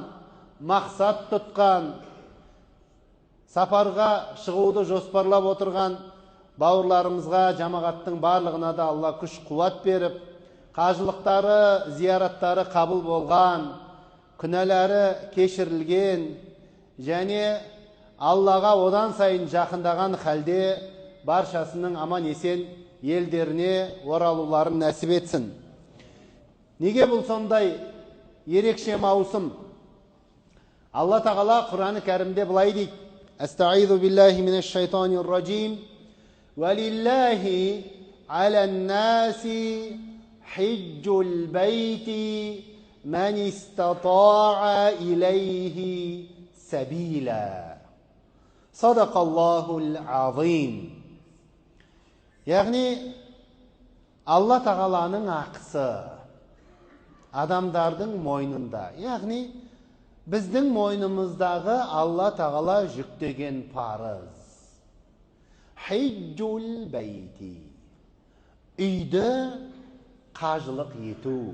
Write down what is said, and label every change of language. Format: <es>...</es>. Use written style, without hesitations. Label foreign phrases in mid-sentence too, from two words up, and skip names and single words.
<kk>мақсат тұтқан, сапарға шығуды жоспарлап отырған бауырларымызға, жамағаттың барлығына да Алла күш қуат беріп, қажылықтары, зияраттары қабыл болған, күнәлары кешірілген, және Аллаға одан сайын жақындаған халде баршасының аман есен елдеріне оралуларын нәсіп етсін. Неге бұл сондай ерекше маусым? Алла тағала Құран-ы Кәрімде былай дейді:</kk> <ar>أستعيذ بالله من الشيطان الرجيم. ولله على الناس حج البيت من استطاع إليه سبيلا. صدق الله العظيم.</ar> <kk>Яғни Алла тағаланың ақысы адамдардың мойнында. Яғни біздің мойнымыздағы Алла тағала жүктеген парыз.</kk> <ar>حج البيت.</ar> <kk>Үйді қажылық ету.</kk>